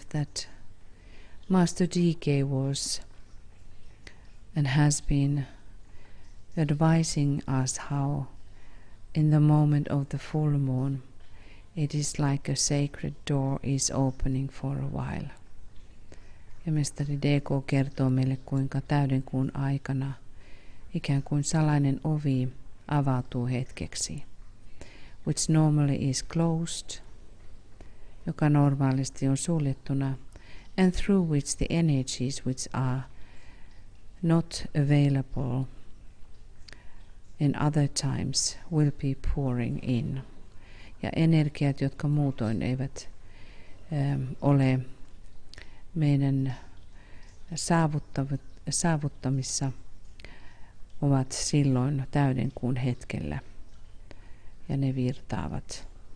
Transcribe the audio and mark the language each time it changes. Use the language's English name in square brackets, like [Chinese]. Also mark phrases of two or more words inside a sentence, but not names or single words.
[English] that Master DK was and has been advising us how in the moment of the full moon it is like a sacred door is opening for a while. [Finnish] Ja mestari DK kertoo meille, kuinka täyden kuun aikana ikään kuin salainen ovi avautuu hetkeksi, [English] which normally is closed, [Finnish] joka normaalisti on suljettuna, [English] and through which the energies which are not available in other times will be pouring in. [Finnish] Ja energiat, jotka muutoin eivät ole meidän saavuttamissa, ovat silloin täyden kuun hetkellä ja ne virtaavat.